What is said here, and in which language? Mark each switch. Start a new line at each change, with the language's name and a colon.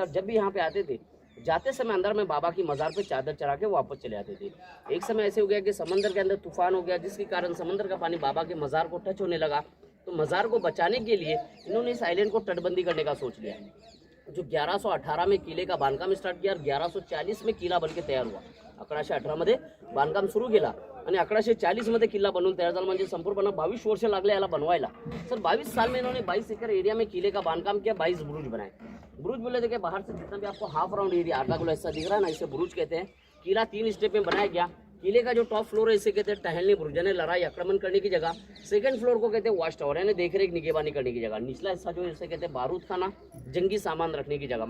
Hindi: और जब भी यहाँ पे आते थे, जाते समय अंदर में बाबा की मज़ार पे चादर चढ़ा के वापस चले आते थे। एक समय ऐसे हो गया कि समंदर के अंदर तूफान हो गया, जिसके कारण समंदर का पानी बाबा के मज़ार को टच होने लगा। तो मज़ार को बचाने के लिए इन्होंने इस आइलैंड को तटबंदी करने का सोच लिया, जो 1118 में किले का बांधकाम स्टार्ट किया और 1140 में किला बन के तयार हुआ।
Marathi: 1118 मध्ये बांधकाम सुरू केला आणि 1140 मध्ये किल्ला बनवून तयार झाला। म्हणजे संपूर्ण 22 वर्ष लागले याला बनवायला।
Hindi: सर 22 साल में इन्होंने 22 एकड़ एरिया में किले का बांधकाम किया, 22 बुरुज बनाए। बुरुज बोले थे कि बाहर से जितना भी आपको हाफ राउंड एरिया आधा गोला हिस्सा दिख रहा है ना, इसे बुरुज कहते हैं। किला 3 स्टेप में बनाया गया। किले का जो टॉप फ्लोर है, इसे कहते हैं टहलने बुरुज, यानी लड़ाई आक्रमण करने की जगह। सेकंड फ्लोर को कहते हैं वॉच टावर, यानी देखरेख निगरानी करने की जगह। निचला हिस्सा जो है, इसे कहते हैं बारूद खाना, जंगी सामान रखने की जगह।